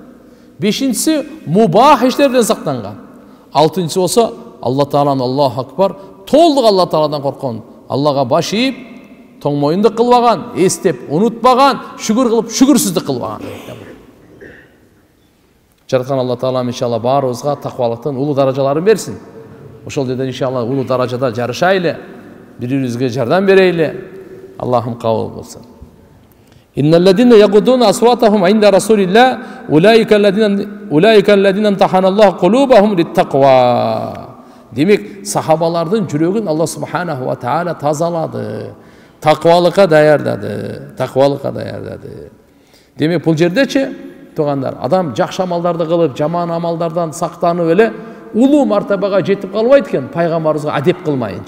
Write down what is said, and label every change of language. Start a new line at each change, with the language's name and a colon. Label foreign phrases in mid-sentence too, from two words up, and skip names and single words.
Kyrgyz: Бешинчиси мубах иштерден сактанган. Алтынчысы болсо Алла Тааланы
Arabic: الله أكبر,
Kyrgyz: толук Алла Тааладан корккон, Аллага баш ийип, тоң моюндук кылбаган, эстеп, унутпаган, шүгүр кылып, шүгүрсүздүк кылбаган. Жараткан Алла Таала иншалла баарыбызга таквалыктын улуу даражаларын берсин. Ошол жерде иншалла улуу даражада жарышайлы, бири-бирибизге жардам берейли. Аллахым кабыл болсун.
Arabic: إن الذين يغضون أصواتهم عند رسول الله أولئك الذين امتحن الله قلوبهم للتقوى.
Kyrgyz: Демек, сахабалардын жүрөгүн Алла субханаху ва таала тазалады, таквалыкка даярдады, Демек, бул жердечи, туугандар, адам жакшы амалдарды кылып, жаман амалдардан сактанып эле улуу мартабага жетип калбайт экен, пайгамбарыбызга адеп кылмайынча.